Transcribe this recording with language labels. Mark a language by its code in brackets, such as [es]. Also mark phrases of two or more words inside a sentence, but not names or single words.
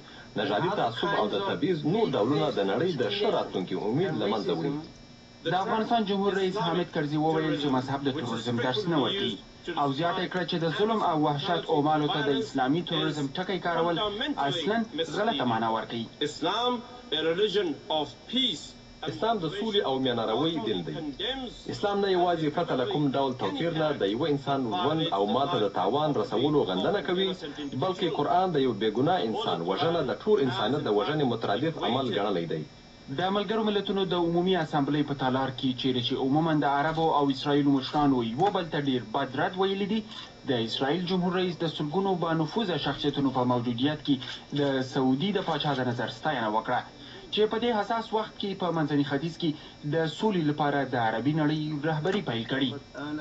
[ps] نژادي تعصب او د تبعیض نور ډولونه د نړۍ د ښه راتلونکي امید له منځه وړي. د افغانستان جمهور رئیس حامد کرزي وویل چې مذهب د تروریزم درس نه ورکوي او زیاته کړه چې د ظلم او وحشت اومالو ته د اسلامي تروریزم ټکی کارول اصلا غلطه معنا ورکوي. [en] Islam a religion of peace [ps] اسلام د سولې او میانه دین دی. اسلام نه یوازې پرته له کوم ډول توپیر نه د یو انسان ژوند او مال ته د تاوان رسولو غندنه کوي، بلکې قرآن د یو بېګناه انسان وژنه د ټول انسانیت د وژنې مترادف عمل ګڼلی دی. د ملګرو ملتونو د عمومي اسامبلۍ په تالار کې چیرې چې عموما د عربو او اسرائیلو مشرانو یو بل ته ډېر بد رد ویلي دي، د اسرائیل جمهور رئیس د سلګونو با نفوذه شخصیتونو په موجودیت کې د سعودي د پاچا د نظر ستاینه وکړه چې په دې حساس وخت کې په منځني ختیځ کې د سولې لپاره د عربي نړۍ رهبري پیل کړي.